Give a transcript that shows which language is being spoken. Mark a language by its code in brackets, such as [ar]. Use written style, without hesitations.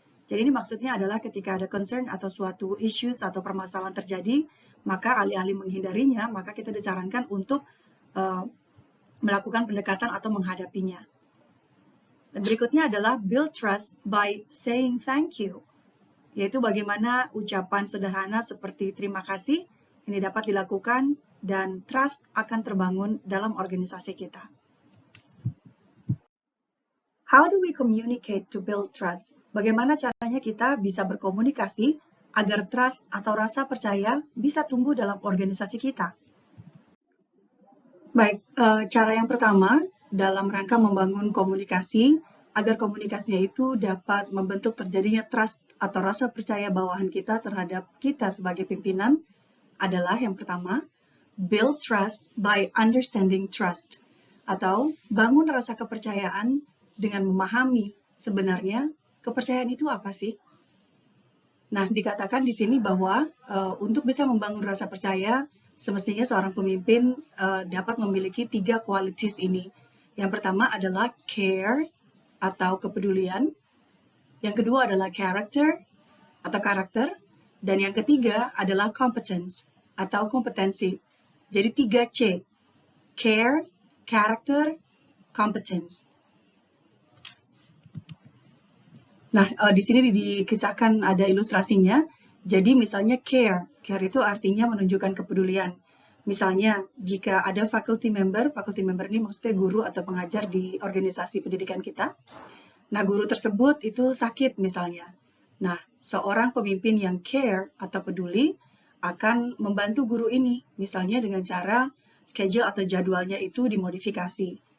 [id] Jadi ini maksudnya adalah ketika ada concern atau suatu issues atau permasalahan terjadi, maka alih-alih menghindarinya, maka kita disarankan untuk melakukan pendekatan atau menghadapinya. Dan berikutnya adalah [en] build trust by saying thank you, [id] yaitu bagaimana ucapan sederhana seperti terima kasih ini dapat dilakukan dan trust akan terbangun dalam organisasi kita. [en] How do we communicate to build trust? [id] Bagaimana caranya kita bisa berkomunikasi agar trust atau rasa percaya bisa tumbuh dalam organisasi kita? Baik, cara yang pertama dalam rangka membangun komunikasi agar komunikasinya itu dapat membentuk terjadinya trust atau rasa percaya bawahan kita terhadap kita sebagai pimpinan adalah yang pertama, [en] build trust by understanding trust, [id] atau bangun rasa kepercayaan dengan memahami sebenarnya kepercayaan itu apa sih? Nah, dikatakan di sini bahwa untuk bisa membangun rasa percaya, semestinya seorang pemimpin dapat memiliki 3 qualities ini. Yang pertama adalah care atau kepedulian. Yang kedua adalah character atau karakter. Dan yang ketiga adalah competence atau kompetensi. Jadi 3C, care, character, competence. Nah, di sini dikisahkan ada ilustrasinya. Jadi misalnya care itu artinya menunjukkan kepedulian. Misalnya, jika ada faculty member ini maksudnya guru atau pengajar di organisasi pendidikan kita. Nah, guru tersebut itu sakit misalnya. Nah, seorang pemimpin yang care atau peduli akan membantu guru ini, misalnya dengan cara schedule atau jadwalnya itu dimodifikasi.